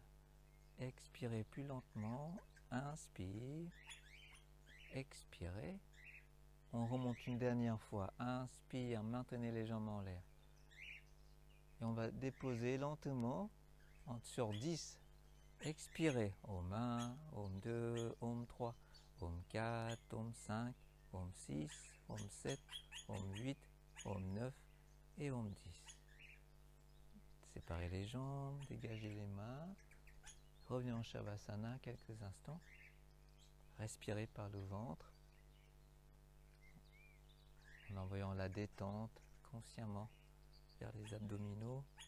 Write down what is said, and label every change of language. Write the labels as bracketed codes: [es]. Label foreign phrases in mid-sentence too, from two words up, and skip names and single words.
[fr] Expirez plus lentement. Inspire. Expirez. On remonte une dernière fois. Inspire, maintenez les jambes en l'air. Et on va déposer lentement sur 10. Expirez. Om 1, Om 2, Om 3, Om 4, Om 5, Om 6, Om 7, Om 8, Om 9 et Om 10. Séparez les jambes, dégagez les mains. Revenez en Shavasana quelques instants. Respirez par le ventre. En envoyant la détente consciemment vers les abdominaux.